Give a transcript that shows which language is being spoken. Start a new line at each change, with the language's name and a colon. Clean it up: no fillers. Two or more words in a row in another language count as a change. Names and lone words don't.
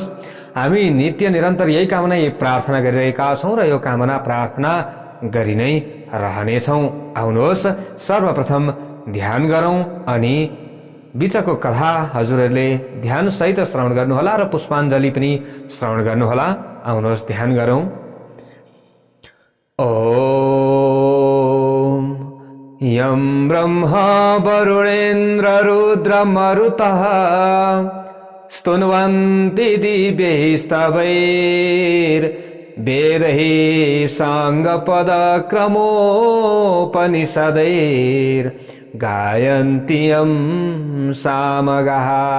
Nepali: हामी नित्य निरन्तर यही कामना यही प्रार्थना गरिरहेका छौं र यो कामना प्रार्थना गरि नै रहनेछौं। आउनुहोस् सर्वप्रथम ध्यान गरौं अनि बीचको कथा हजुरहरूले ध्यान सहित श्रवण गर्नुहोला र पुष्पाञ्जली पनि श्रवण गर्नुहोला। आउनुहोस् ध्यान गरौं।
Sanskrit: यं ब्रह्मा वरुणेन्द्र रुद्र मरुतः स्तुन्वन्ति दिव्यैस्तवैर्वेदैः साङ्गपदक्रमोपनिषदैर्गायन्ति यं सामगाः।